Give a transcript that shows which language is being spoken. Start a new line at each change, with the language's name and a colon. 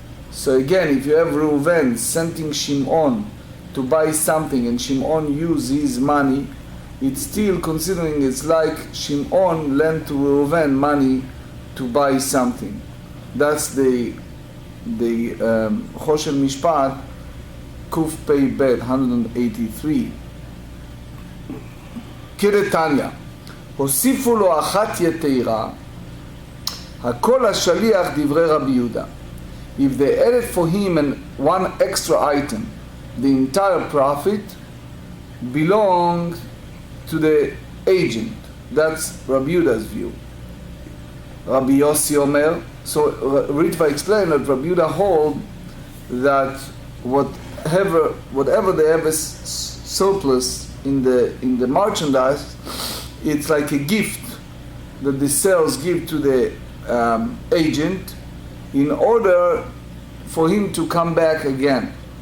English: So again, if you have Reuven sending Shimon to buy something and Shimon use his money, it's still considering it's like Shimon lent to Reuven money to buy something. That's the Choshen Mishpat, Kuf Pei Bet 183.
Hebrew: כדתניא, הוסיפו לו אחת יתרה, הכל השליח דברי רבי יהודה.
English: If they added for him one extra item, the entire profit belonged to the agent. That's Rabbi Yehuda's view. Rabbi Yossi Omer, so Ritva explained that Rabbi Yehuda hold that whatever they have as surplus in the merchandise, it's like a gift that the sales give to the agent in order for him to come back again.